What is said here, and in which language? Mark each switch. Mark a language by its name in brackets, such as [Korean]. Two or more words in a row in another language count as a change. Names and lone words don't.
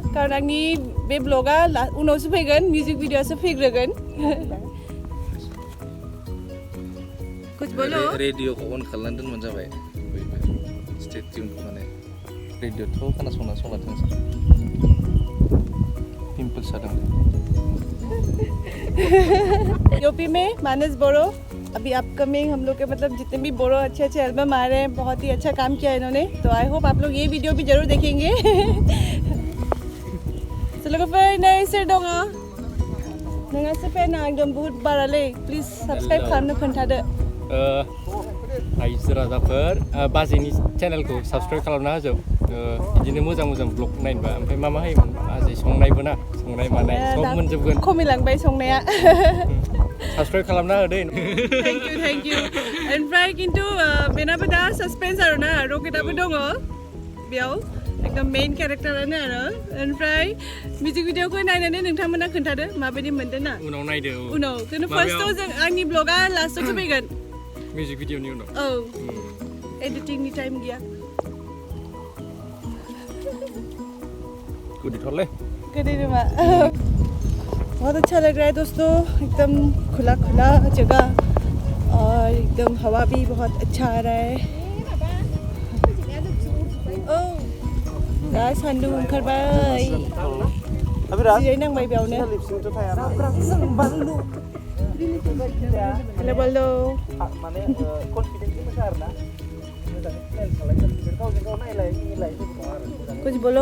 [Bodo] खारन आंनि बे ब्लगा उनावसो फैगोन, मिउजिक भिडिअ'सो फैग्रोगोन. [Hindi] कुछ बोलो. [Bodo] रेडिअखौ अन खालामनानै दोनबानो जाबाय. [English] stay tune [Bodo] माने रेडिअ'थ' खोनासंना सलाथोंसै. पिम्पल्स जादों. [Hindi] यूपी में मानस बोरो अभी अपकमिंग हम लोग के मतलब जितने भी बोरो अच्छे एल्बम आ रहे हैं, बहुत ही अच्छा काम किया है इन्होंने. तो [English] I hope [Hindi] आप लोग ये वीडियो भी जरूर देखेंगे. [Bodo] तो लोगोफोर नै सोर दङ? नोंहासो फेन [Hindi] एकदम बहुत [Bodo] बारालै. [English] please subscribe [Bodo] खालामनो खोन्थादो. आइजो राजाफोर बाजैनि चेनेलखौ साबस्क्राइब खालामना होजोब. बिदिनो मोजां ब्लग नायनोबा. ओमफ्राय मा होयोमोन बाजै संनायबो ना, संनाय मानाय सब मोनजोबगोन. खमिलांबाय संनाया. साबस्क्राइब खालामना होदो [English] thank you [Bodo] ओमफ्राय किन्तु बेनाबो दा सासपेन्स आरो ना रकेटाबो दङ बेयाव एकदम मेइन केरेक्टारानो आरो ओमफ्राय मिउजिक भिडिअखौ नायनानै नोंथांमोना खोन्थादो माबायदि मोनदों ना उनाव नायदो उनाव किन्तु फार्स्टआव जों आंनि ब्लगा लास्टआवसो फैगोन मिउजिक भिडिअनि उनाव औ एडिटिंनि टाइम गैया गुदि थरले [Hindi] करेगा बहुत अच्छा लग रहा है दोस्तों एकदम खुला खुला जगह और एकदम हवा भी बहुत अच्छा आ रहा है [Bodo] दा सान्दुं ओंखारबाय जिरायनांबाय बेयावनो हेलो बल्लो [Hindi] कुछ बोलो